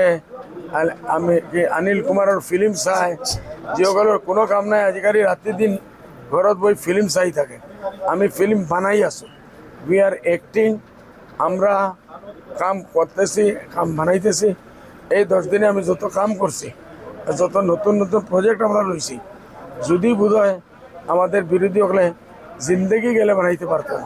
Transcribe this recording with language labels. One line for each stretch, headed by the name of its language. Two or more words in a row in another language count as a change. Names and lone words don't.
Assamese: আমি অনিল কুমাৰৰ ফিল্ম চাই, যিসকলৰ কোনো কাম নাই আজিকালি ৰাতি দিন ঘৰত বহি ফিল্ম চাই থাকে।
Bangla: আমি ফিল্ম বানাই আছো,
English: we are acting,
Bangla: আমরা কাম করতেছি, কাম বানাইতেছি। এই 10 দিনে আমি যত কাম করছি, যত নতুন নতুন প্রজেক্ট আমরা লইছি, যদি বোধ হয় আমাদের বিরোধী হলে জিন্দগি গেলে বানাইতে পারতো না।